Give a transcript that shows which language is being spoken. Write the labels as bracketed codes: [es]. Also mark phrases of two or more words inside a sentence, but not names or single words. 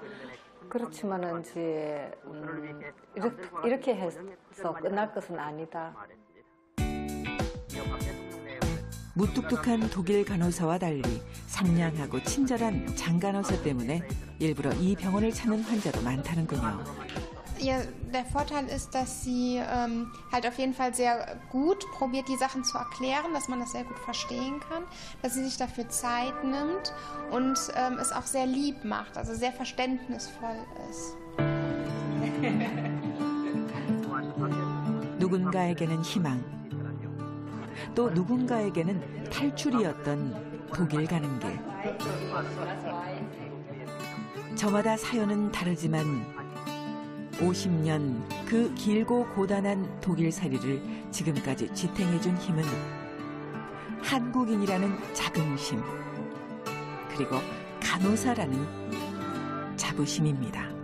[ko] 그렇지만은 이제 이렇게 해서 끝날 것은 아니다. 무뚝뚝한 독일 간호사와 달리 상냥하고 친절한 장 간호사 때문에 일부러 이 병원을 찾는 환자도 많다는군요. [de] Der Vorteil ist, dass sie halt auf jeden Fall sehr gut probiert, die Sachen zu erklären, dass man das sehr gut verstehen kann, dass sie sich dafür Zeit nimmt und es auch sehr lieb macht, also sehr verständnisvoll ist. [ko] 누군가에게는 희망, 또 누군가에게는 탈출이었던 독일 가는 길. 저마다 사연은 다르지만 50년 그 길고 고단한 독일살이를 지금까지 지탱해준 힘은 한국인이라는 자긍심, 그리고 간호사라는 자부심입니다.